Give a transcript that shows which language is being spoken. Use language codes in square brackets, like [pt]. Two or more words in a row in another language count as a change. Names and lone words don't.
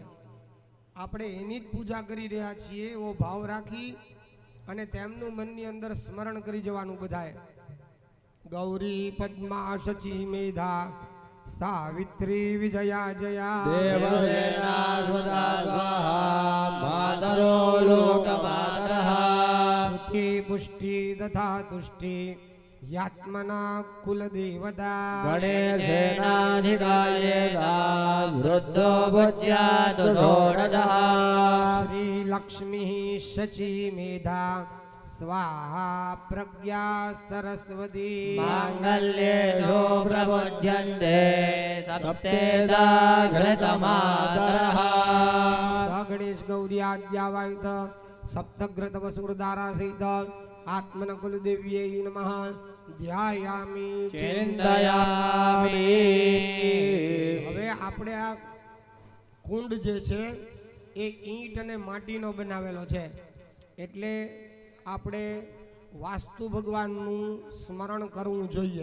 [gu] આપણે એની જ પૂજા કરી રહ્યા છીએ એવો ભાવ રાખી અને તેમનું મનની અંદર સ્મરણ કરી જવાનું બધાએ. [sa] ગૌરી પદ્મા શચી મેધા સાવિત્રી વિજયા જયા देवसेना सुदा स्वाहा मातरो लोकमातरः કૃતિ પુષ્ટિ તથા તુષ્ટિ યાત્મના કુલદેવતા गणेशेनाधिकायेदा वृद्धो भुज्यात् षोडशः શ્રી લક્ષ્મી શચી મેધા સ્વાહા પ્રજ્ઞા સરસ્વતી माङ्गल्येषु प्रमुच्यन्ते सप्तेदा घृतमातरः ગણેશ ગૌરી આદ્યાવાયુત સપ્તગ્રત વસુરધારા સહિત આત્મન કુલદેવ્યે નમઃ ધ્યાયામિ चिन्तयामि. [gu] હવે આપણે આ કુંડ જે છે એ ઈંટ અને માટીનો બનાવેલો છે, એટલે આપણે વાસ્તુ ભગવાનનું સ્મરણ કરવું જોઈએ.